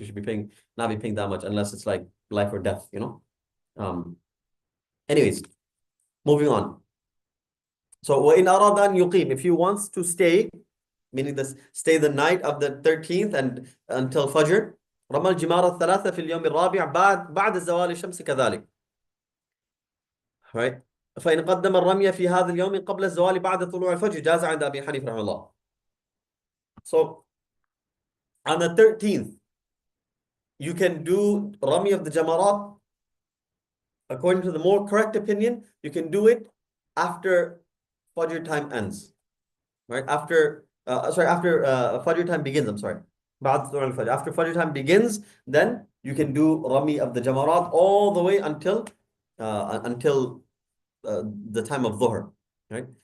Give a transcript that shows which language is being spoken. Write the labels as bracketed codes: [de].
[en] You should not be paying that much unless it's like life or death, Anyways, moving on. So [ar] وَإِنْ أَرَادَ أَنْ يُقِيمْ, [en] if he wants to stay, meaning stay the night of the 13th and until Fajr, [ar] رمى الجمار الثلاثة في اليوم الرابع بعد زوال الشمس كذلك. [en] Right? [ar] فإن قدم الرمي في هذا اليوم قبل الزوال بعد طلوع الفجر جاز عند أبي حنيفة رحمه الله. [en] So on the 13th, you can do Rami of the Jamarat. According to the more correct opinion, you can do it after Fajr time ends, right? After Fajr time begins, I'm sorry. After Fajr time begins, then you can do Rami of the Jamarat all the way until the time of Dhuhr, right?